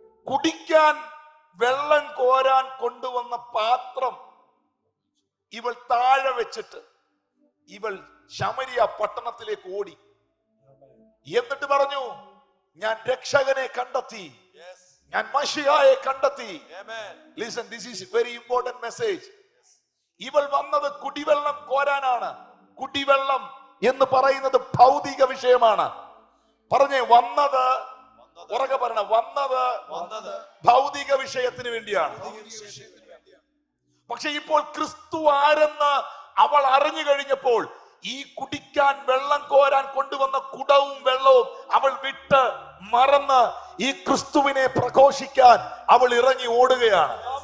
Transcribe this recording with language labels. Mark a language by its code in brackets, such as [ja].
[ml] കുടിക്കാൻ വെള്ളം കോരാൻ കൊണ്ടുവന്ന പാത്രം ഇവൾ താഴെ വെച്ചിട്ട് ഇവൾ ശമരിയ പട്ടണത്തിലേക്ക് ഓടി. എന്നിട്ട് പറഞ്ഞു, ഞാൻ രക്ഷകനെ കണ്ടെത്തി, ഞാൻ മശിഹായെ കണ്ടെത്തി. [en] Listen, this is very important message. [ml] ഇവൾ വന്നത് കുടിവെള്ളം കോരാനാണ്. കുടിവെള്ളം എന്ന് പറയുന്നത് ഭൗതിക വിഷയമാണ്. പറഞ്ഞേ, വന്നത്, ഉറക്കെ പറയണ, വന്നത് ഭൗതിക വിഷയത്തിന് വേണ്ടിയാണ്. പക്ഷെ ഇപ്പോൾ ക്രിസ്തു ആരെന്ന് അവൾ അറിഞ്ഞു കഴിഞ്ഞപ്പോൾ ഈ കുടിക്കാൻ വെള്ളം കോരാൻ കൊണ്ടുവന്ന കുടവും വെള്ളവും അവൾ വിട്ട് മറന്ന് ഈ ക്രിസ്തുവിനെ പ്രഘോഷിക്കാൻ അവൾ ഇറങ്ങി ഓടുകയാണ്.